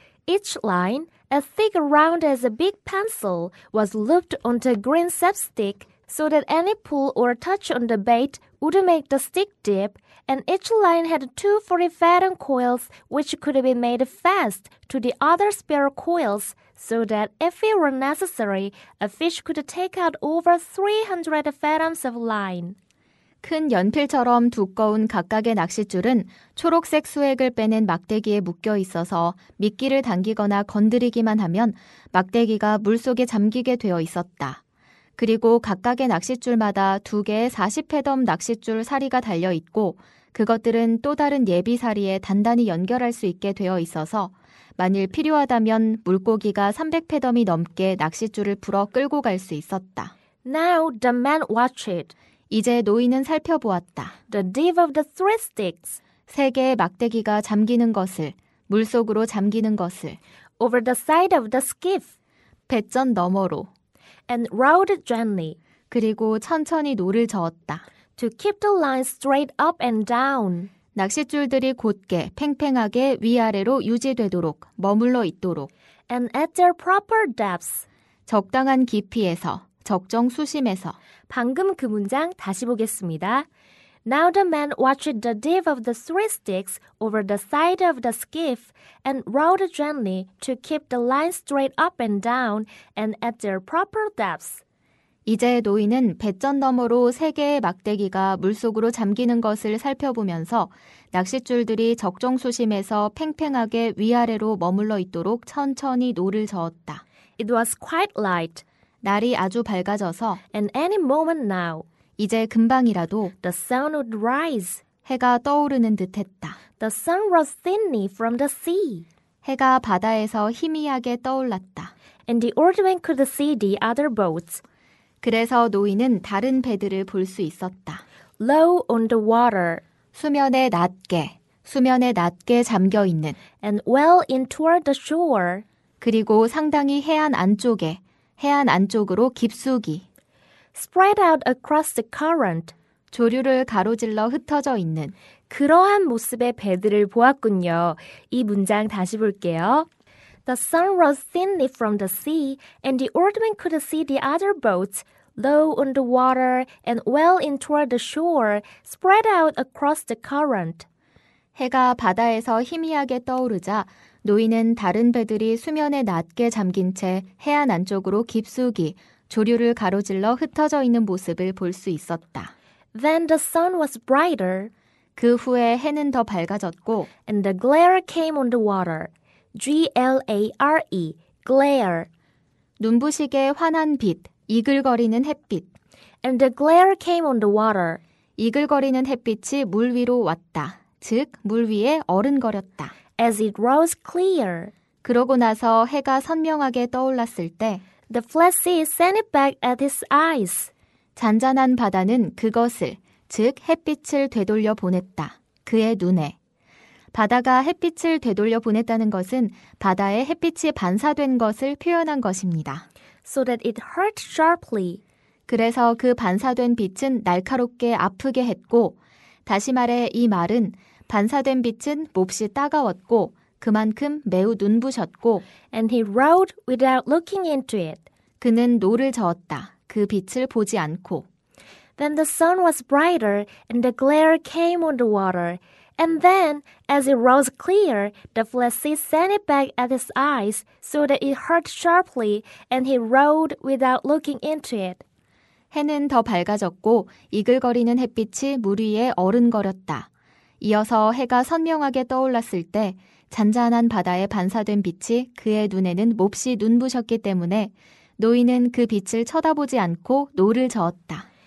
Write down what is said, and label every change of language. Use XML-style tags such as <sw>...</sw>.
<en>Each line, as thick around as a big pencil, was looped onto a green sapstick so that any pull or touch on the bait would make the stick dip, and each line had two 40-fathom coils which could be made fast to the other spare coils so that if it were necessary, a fish could take out over 300 fathoms of line.</en> <ko>큰 연필처럼 두꺼운 각각의 낚싯줄은 초록색 수액을 빼낸 막대기에 묶여 있어서 미끼를 당기거나 건드리기만 하면 막대기가 물속에 잠기게 되어 있었다. 그리고 각각의 낚싯줄마다 2개의 40회덤 낚싯줄 사리가 달려 있고 그것들은 또 다른 예비 사리에 단단히 연결할 수 있게 되어 있어서 만일 필요하다면 물고기가 300회덤이 넘게 낚싯줄을 풀어 끌고 갈 수 있었다.</ko> <en>Now the man watched it.</en> <ko>이제 노인은 살펴보았다.</ko> <en>The dip of the three sticks.</en> <ko>3개의 막대기가 잠기는 것을, 물속으로 잠기는 것을,</ko> <en>over the side of the skiff,</en> <ko>배전 너머로,</ko> <en>and rowed gently,</en> <ko>그리고 천천히 노를 저었다.</ko> <en>to keep the line straight up and down.</en> <ko>낚싯줄들이 곧게 팽팽하게 위아래로 유지되도록 머물러 있도록</ko> <en>and at their proper depths.</en> <ko>적당한 깊이에서 적정 수심에서. 방금 그 문장 다시 보겠습니다.</ko> <en>Now the man watched the dip of the three sticks over the side of the skiff and rowed gently to keep the line straight up and down and at their proper depths.</en> <ko>이제 노인은 배전 너머로 3개의 막대기가 물속으로 잠기는 것을 살펴보면서 낚싯줄들이 적정 수심에서 팽팽하게 위아래로 머물러 있도록 천천히 노를 저었다.</ko> <en>It was quite light.</en> <ko>날이 아주 밝아져서</ko> <en>and any moment now,</en> <ko>이제 금방이라도</ko> <en>the sun would rise.</en> <ko>해가 떠오르는 듯했다.</ko> <en>The sun rose thinly from the sea.</en> <ko>해가 바다에서 희미하게 떠올랐다.</ko> <en>And the old man could see the other boats.</en> <ko>그래서 노인은 다른 배들을 볼 수 있었다.</ko> <en>Low on the water.</en> <ko>수면에 낮게 잠겨 있는.</ko> <en>And well in toward the shore.</en> <ko>그리고 상당히 해안 안쪽으로 깊숙이.</ko> <en>Spread out across the current.</en> <ko>조류를 가로질러 흩어져 있는. 그러한 모습의 배들을 보았군요. 이 문장 다시 볼게요.</ko> <en>The sun rose thinly from the sea, and the oarsmen could see the other boats, low on the water and well in toward the shore, spread out across the current.</en> <ko>해가 바다에서 희미하게 떠오르자 노인은 다른 배들이 수면에 낮게 잠긴 채 해안 안쪽으로 깊숙이 조류를 가로질러 흩어져 있는 모습을 볼 수 있었다.</ko> <en>Then the sun was brighter,</en> <ko>그 후에 해는 더 밝아졌고</ko> <en>and the glare came on the water. Glare, glare.</en> <ko>눈부시게 환한 빛, 이글거리는 햇빛.</ko> <en>And the glare came on the water.</en> <ko>이글거리는 햇빛이 물 위로 왔다. 즉, 물 위에 어른거렸다.</ko> <en>As it rose clear,</en> <ko>그러고 나서 해가 선명하게 떠올랐을 때</ko> <en>the flat sea sent it back at his eyes.</en> <ko>잔잔한 바다는 그것을, 즉 햇빛을 되돌려 보냈다. 그의 눈에. 바다가 햇빛을 되돌려 보냈다는 것은 바다에 햇빛이 반사된 것을 표현한 것입니다.</ko> <en>So that it hurt sharply.</en> <ko>그래서 그 반사된 빛은 날카롭게 아프게 했고, 다시 말해 이 말은 반사된 빛은 몹시 따가웠고 그만큼 매우 눈부셨고,</ko> <en>And he rowed without looking into it.</en> <ko>그는 노를 저었다. 그 빛을 보지 않고.</ko> <en>Then the sun was brighter, and the glare came on the water. And then, as it rose clear, the flat sea sent it back at his eyes, so that it hurt sharply, and he rowed without looking into it.</en> <ko>해는 더 밝아졌고 이글거리는 햇빛이 물 위에 어른거렸다. 이어서 해가 선명하게 떠올랐을 때 잔잔한 바다에 반사된 빛이 그의 눈에는 몹시 눈부셨기 때문에 노인은 그 빛을 쳐다보지 않고 노를 저었다.</ko>